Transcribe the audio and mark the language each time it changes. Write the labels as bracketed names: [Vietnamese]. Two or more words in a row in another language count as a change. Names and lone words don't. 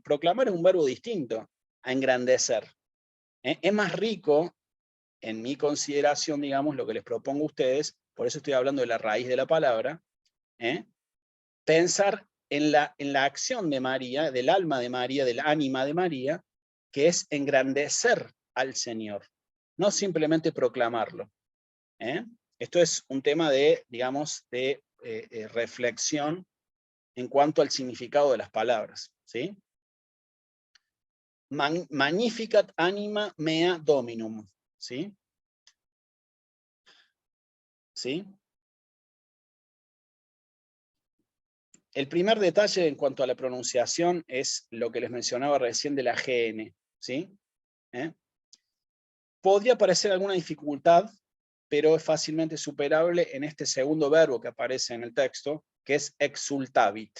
[Spanish] Proclamar es un verbo distinto a engrandecer. Es más rico, en mi consideración, digamos, lo que les propongo a ustedes, por eso estoy hablando de la raíz de la palabra, pensar en la acción de María, del alma de María, del ánima de María, que es engrandecer al Señor, no simplemente proclamarlo. Esto es un tema de, digamos, de reflexión en cuanto al significado de las palabras. ¿Sí? [Latin] Magnificat anima mea dominum. [Spanish] ¿Sí? ¿Sí? El primer detalle en cuanto a la pronunciación es lo que les mencionaba recién de la GN. ¿Sí? Podría parecer alguna dificultad, pero es fácilmente superable en este segundo verbo que aparece en el texto, que es exultavit.